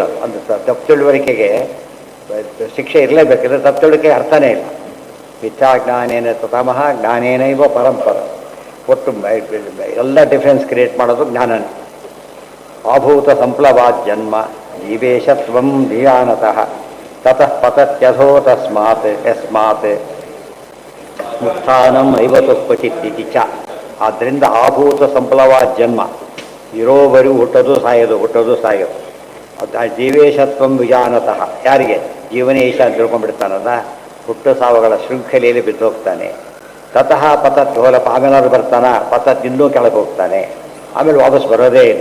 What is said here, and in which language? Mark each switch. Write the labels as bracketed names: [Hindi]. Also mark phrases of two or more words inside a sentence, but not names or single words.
[Kannada] ಒಂದು ತಪ್ಪು ತಿಳುವಳಿಕೆಗೆ ಶಿಕ್ಷೆ ಇರಲೇಬೇಕಿದ್ರೆ ತಪ್ಪು ತಿಳುವಳಿಕೆ ಅರ್ಥನೇ ಇಲ್ಲ. [Sanskrit] ಮಿಥ್ಯಾ ಜ್ಞಾನೇನ ತತಮಃ ಜ್ಞಾನೇನೈವ ಪರಂಪರ. [Kannada] ಒಟ್ಟು ಎಲ್ಲ [English] difference create [Kannada] ಮಾಡೋದು ಜ್ಞಾನನೇ. [Sanskrit] ಆಭೂತ ಸಂಪ್ಲವಾತ್ ಜನ್ಮ ಜೀವೇಶತ್ವಂ ಧಿಯಾನತಃ ತತಃ ಪತತ್ಯಥೋ ತಸ್ಮಾತ್ ಯಸ್ಮಾತ್ ಮುತ್ಥಾನಂ ಐವತು ಕ್ವಚಿತ್ ಚ. [Kannada] ಆದ್ದರಿಂದ [Sanskrit] ಆಭೂತ ಸಂಪ್ಲವಾತ್ ಜನ್ಮ, [Kannada] ಇರೋವರೆಗೂ ಹುಟ್ಟೋದು ಸಾಯೋದು. [Sanskrit] ಅದು ಜೀವೇಶತ್ವಂ ವಿಜಾನತಃ. ಯಾರಿಗೆ? [Kannada] ಜೀವನೇಶ ಅಂತ ತಿಳ್ಕೊಂಡ್ಬಿಡ್ತಾನಲ್ಲ, ಹುಟ್ಟು ಸಾವುಗಳ ಶೃಂಖಲೆಯಲ್ಲಿ ಬಿದ್ದು ಹೋಗ್ತಾನೆ. [Sanskrit] ತತಃ ಪತತ್ [Kannada] ಹೋಲಪ, ಆಮೇಲಾದ್ರು ಬರ್ತಾನ, ಪತತ್ ಇನ್ನೂ ಕೆಳಗೆ ಹೋಗ್ತಾನೆ, ಆಮೇಲೆ ವಾಪಸ್ ಬರೋದೇ ಇಲ್ಲ.